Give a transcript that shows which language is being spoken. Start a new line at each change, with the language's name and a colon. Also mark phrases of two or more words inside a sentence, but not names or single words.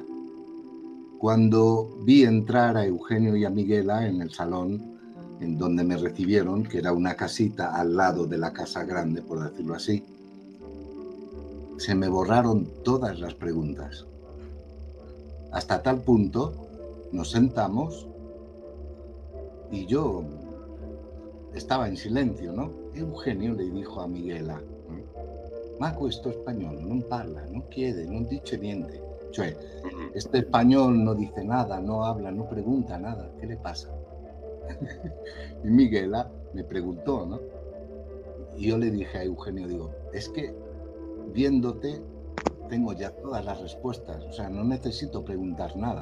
Spanish: Cuando vi entrar a Eugenio y a Miguela en el salón en donde me recibieron, que era una casita al lado de la casa grande, por decirlo así, se me borraron todas las preguntas. Hasta tal punto nos sentamos y yo estaba en silencio, ¿no? Eugenio le dijo a Miguela:
Italian: ma questo español non parla, non chiede, non dice niente. Cioè,
Spanish: este español no dice nada, no habla, no pregunta nada. ¿Qué le pasa? Y Miguela me preguntó, ¿no? Y yo le dije a Eugenio, digo, es que viéndote tengo ya todas las respuestas, o sea, no necesito preguntar nada.